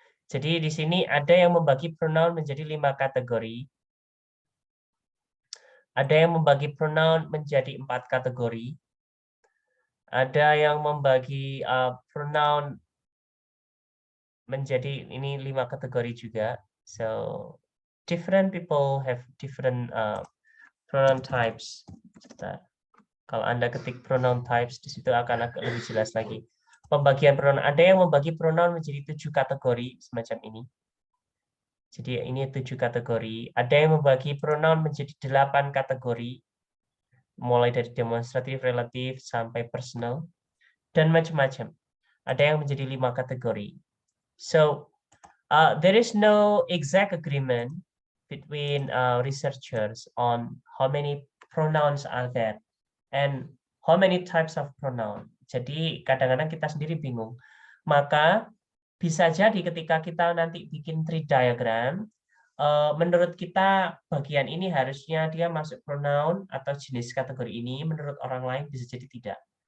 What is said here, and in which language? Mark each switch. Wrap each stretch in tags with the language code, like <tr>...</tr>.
<id>Jadi di sini ada yang membagi pronoun menjadi 5 kategori. Ada yang membagi pronoun menjadi 4 kategori. Ada yang membagi pronoun menjadi ini 5 kategori juga.</id> <en>So different people have different pronoun types.</en> <id>Kalau Anda ketik pronoun types di situ akan agak lebih jelas lagi. Pembagian pronoun, ada yang membagi pronoun menjadi 7 kategori semacam ini. Jadi ini 7 kategori. Ada yang membagi pronoun menjadi 8 kategori, mulai dari demonstratif, relatif, sampai personal, dan macam-macam. Ada yang menjadi 5 kategori.</id> <en>So there is no exact agreement between researchers on how many pronouns are there and how many types of pronoun.</en> <id>Jadi kadang-kadang kita sendiri bingung. Maka bisa jadi ketika kita nanti bikin tree diagram, menurut kita bagian ini harusnya dia masuk pronoun atau jenis kategori ini, menurut orang lain bisa jadi tidak.</id>